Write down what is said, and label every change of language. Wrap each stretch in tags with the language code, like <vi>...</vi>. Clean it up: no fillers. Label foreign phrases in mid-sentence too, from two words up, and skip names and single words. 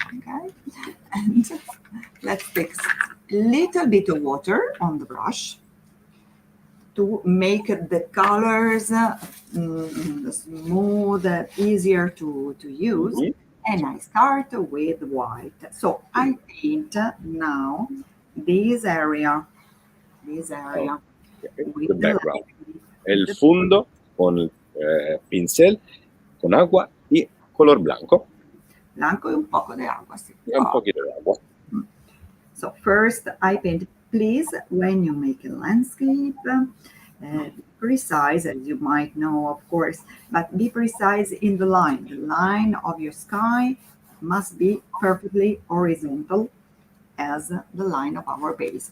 <en>Okay, and let's take a little bit of water on the brush to make the colors smooth, easier to use. And I start with white. So I paint now this area with The background.</en> <es>El fondo con pincel, con agua y color blanco.</es> <it>blanco e un poco di acqua, sì. e un pochino d'acqua.</it> <en>So first I paint. Please, when you make a landscape, be precise, as you might know, of course, but be precise in the line. The line of your sky must be perfectly horizontal as the line of our base.</en>